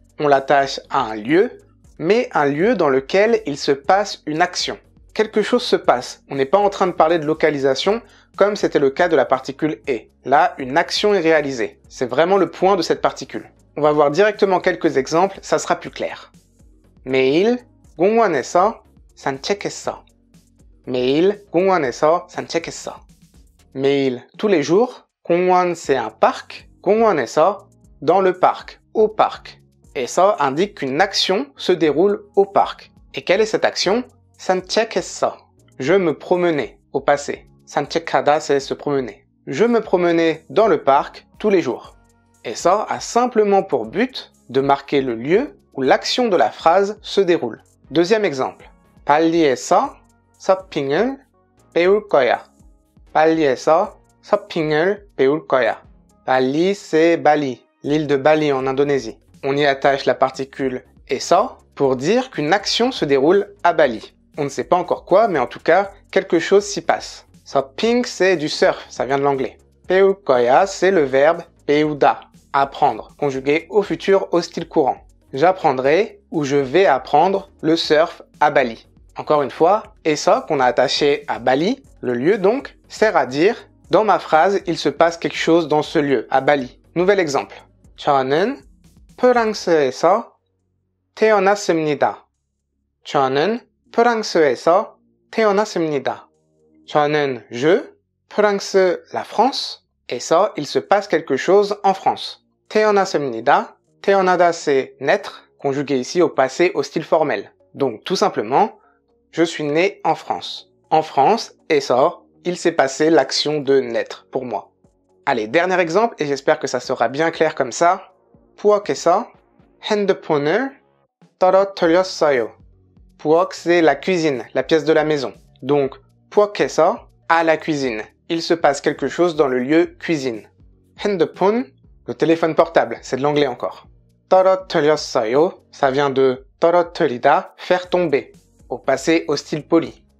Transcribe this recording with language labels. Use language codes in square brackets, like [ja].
[fr] On l'attache à un lieu, mais un lieu dans lequel il se passe une action. Quelque chose se passe. On n'est pas en train de parler de localisation, comme c'était le cas de la particule e. Là, une action est réalisée. C'est vraiment le point de cette particule. On va voir directement quelques exemples, ça sera plus clair. [ko] 매일 공원에서 산책했어. 매일 공원에서 산책했어. [fr] 매일, tous les jours. 공원, c'est un parc. 공원에서, dans le parc, au parc. Et ça indique qu'une action se déroule au parc. Et quelle est cette action? [ko] 산책했어. [fr] Je me promenais, au passé. 산책하다, c'est se promener. Je me promenais dans le parc tous les jours. Et ça a simplement pour but de marquer le lieu où l'action de la phrase se déroule. Deuxième exemple. [ko] 발리에서 서핑을 배울 거야. 발리에서 서핑을 배울 거야. [fr] Bali, c'est Bali, l'île de Bali en Indonésie. On y attache la particule esa pour dire qu'une action se déroule à Bali. On ne sait pas encore quoi, mais en tout cas, quelque chose s'y passe. 서핑, c'est du surf, ça vient de l'anglais. [ko] 배울 거야, [fr] c'est le verbe 배우다, apprendre, conjugué au futur au style courant. J'apprendrai ou je vais apprendre le surf à Bali. Encore une fois, esa qu'on a attaché à Bali, le lieu donc, sert à dire dans ma phrase, il se passe quelque chose dans ce lieu, à Bali. Nouvel exemple. [ko] 저는 프랑스에서 태어났습니다. 저는 프랑스에서 태어났습니다. [fr] 저는 je, 프랑스, la France, et ça, il se passe quelque chose en France. [ko] 태어났습니다. [fr] 태어나다, c'est naître, conjugué ici au passé au style formel. Donc, tout simplement, je suis né en France. En France, et ça, il s'est passé l'action de naître pour moi. Allez, dernier exemple, et j'espère que ça sera bien clair comme ça. [ko] 부엌에서 핸드폰을 떨어뜨렸어요. [fr] 부엌, c'est la cuisine, la pièce de la maison. Donc, 부엌에서, à la cuisine. Il se passe quelque chose dans le lieu cuisine. 핸드폰, le téléphone portable, c'est de l'anglais encore. 떨어뜨렸어요, ça vient de 떨어뜨리다, faire tomber, au passé au style poli.